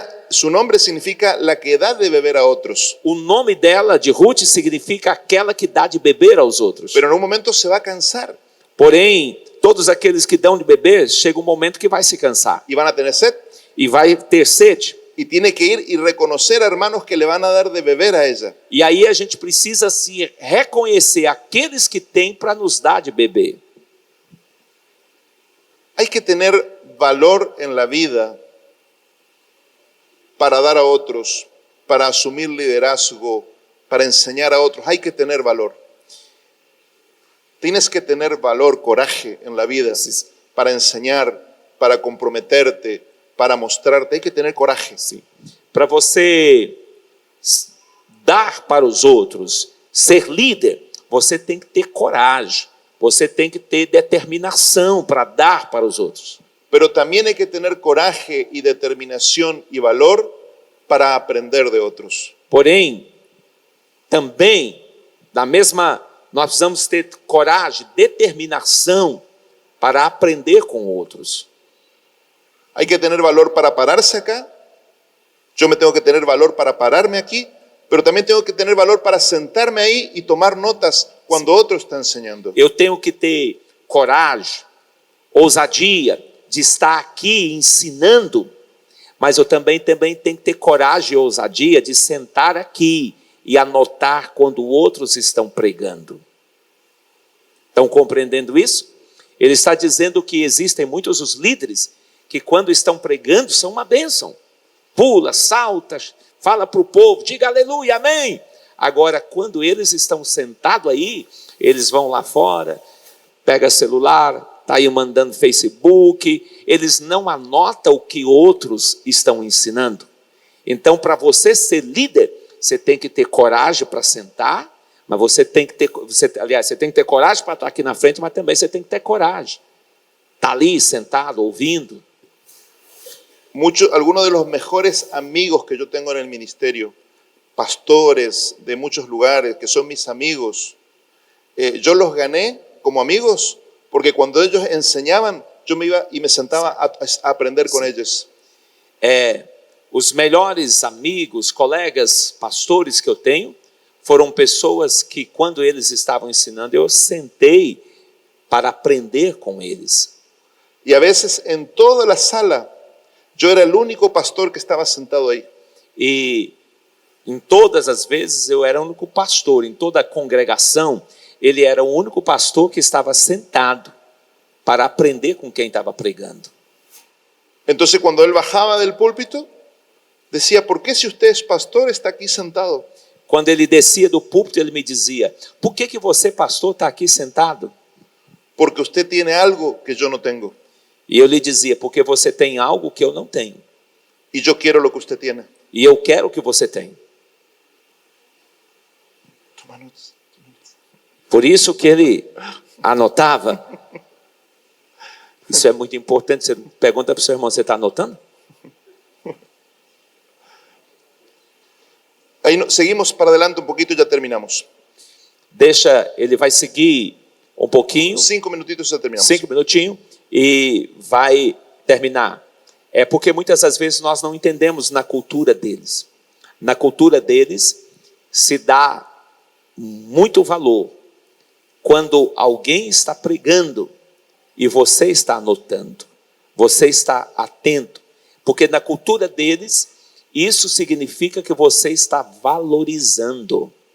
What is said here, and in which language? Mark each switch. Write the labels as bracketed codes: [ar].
[es] Su nombre significa la que da de beber a otros. [pt] O nome dela, de Ruth, significa aquela que dá de beber aos outros. [es] Pero en un momento se va a cansar. [pt] Porém, todos aqueles que dão de beber, chega um momento que vai se cansar. [es] Y van a tener sed. [pt] E vai ter sede. [es] Y tiene que ir y reconocer a hermanos que le van a dar de beber a ella. [pt] E aí a gente precisa se reconhecer aqueles que têm para nos dar de beber. [es] Hay que tener valor en la vida para dar a otros, para asumir liderazgo, para enseñar a otros. Hay que tener valor. Tienes que tener valor, coraje en la vida para enseñar, para comprometerte, para mostrarte. Hay que tener coraje. [pt] Sim. Para você dar para os outros, ser líder, você tem que ter coragem. Você tem que ter determinação para dar para os outros. [es] Pero también hay que tener coraje y determinación y valor para aprender de otros. [pt] Porém, também, nós precisamos ter coragem, determinação para aprender com outros. [es] Hay que tener valor para pararse acá. Yo me tengo que tener valor para pararme aquí, pero también tengo que tener valor para sentarme ahí y tomar notas cuando otro está enseñando. [pt] Eu tenho que ter coragem, ousadia de estar aqui ensinando, mas eu também tenho que ter coragem e ousadia de sentar aqui e anotar quando outros estão pregando. Estão compreendendo isso? Ele está dizendo que existem muitos os líderes que quando estão pregando são uma bênção. Pula, salta, fala para o povo, diga aleluia, amém. Agora, quando eles estão sentados aí, eles vão lá fora, pega celular, está aí mandando Facebook, eles não anotam o que outros estão ensinando. Então, para você ser líder, você tem que ter coragem para sentar, mas você tem que ter coragem para estar aqui na frente, mas também você tem que ter coragem. Está ali sentado, ouvindo. [es] Algunos de los mejores amigos que yo tengo en el ministerio, pastores de muchos lugares que son mis amigos, yo los gané como amigos porque cuando ellos enseñaban, yo me iba y me sentaba a aprender con ellos. [pt] Os melhores amigos, colegas, pastores que eu tenho, foram pessoas que quando eles estavam ensinando, eu sentei para aprender com eles. [es] Y a veces en toda la sala, yo era el único pastor que estaba sentado ahí. [pt] E em todas as vezes eu era o único pastor, em toda a congregação, ele era o único pastor que estava sentado para aprender com quem estava pregando. [es] Entonces cuando él bajaba del púlpito, decía, ¿por qué si usted es pastor está aquí sentado? [pt] Quando ele descia do púlpito, ele me dizia, por que você, pastor, está aqui sentado? [es] porque usted tiene algo que yo no tengo. [pt] E eu lhe dizia, porque você tem algo que eu não tenho. [es] Y yo quiero lo que usted tiene. [pt] E eu quero o que você tem. [es] Toma notas. [pt] Por isso que ele anotava. Isso é muito importante. Você pergunta para o seu irmão, você está anotando? [es] Ahí seguimos para adelante un poquito y ya terminamos. [pt] Deixa, ele vai seguir um pouquinho, [es] 5 minutitos y ya terminamos. [pt] 5 minutinhos, e vai terminar. É porque muitas das vezes nós não entendemos na cultura deles. Na cultura deles se dá muito valor quando alguém está pregando e você está anotando, você está atento, porque na cultura deles isso significa que você está valorizando.